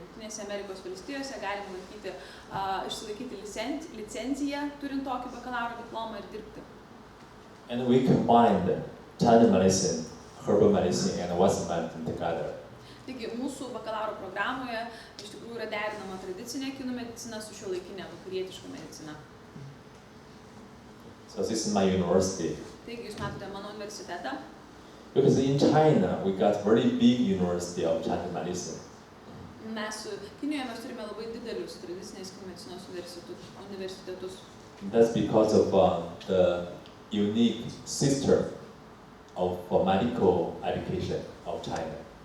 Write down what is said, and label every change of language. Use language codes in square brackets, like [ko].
[lt] Jungtinėse Amerikos valstijose galima išsilaikyti licenciją, turint tokį bakalauro diplomą ir dirbti. [en] And we combined Chinese medicine, herbal medicine, and Western medicine together. [lt] Taigi, mūsų bakalauro programoje iš tikrųjų yra derinama tradicinė kinų medicina su šiuolaikinė vakarietiška medicina. [en] So this is my university. [lt] Taigi, jūs matote mano universitetą. [en] Because in China, we got very big university of Chinese medicine. [lt] Kinijoje mes turime labai didelius tradicinės kinų medicinos universitetus. [en] That's because of the unique system of medical education of China.